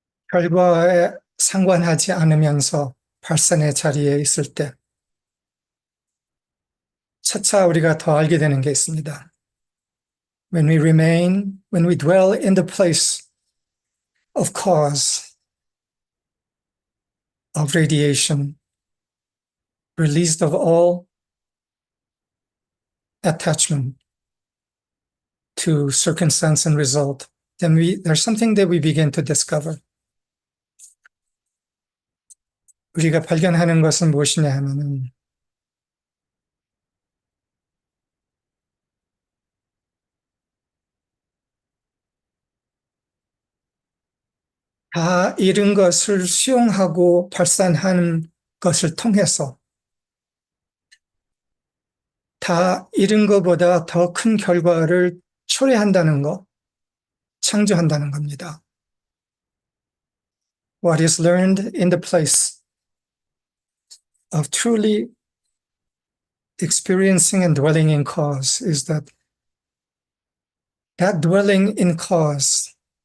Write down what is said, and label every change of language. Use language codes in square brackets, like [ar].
[ko] 결과에 상관하지 않으면서 발산의 자리에 있을 때 차차 우리가 더 알게 되는 게 있습니다. [en] When we dwell in the place of cause, of radiation, released of all attachment to circumstance and result, then there's something that we begin to discover. [ko] 우리가 발견하는 것은 무엇이냐 하면은 다 잃은 것을 수용하고 발산하는 것을 통해서 다 잃은 것보다 더 큰 결과를 초래한다는 것, 창조한다는 겁니다. [en] What is learned in the place of truly experiencing and dwelling in cause is that dwelling in cause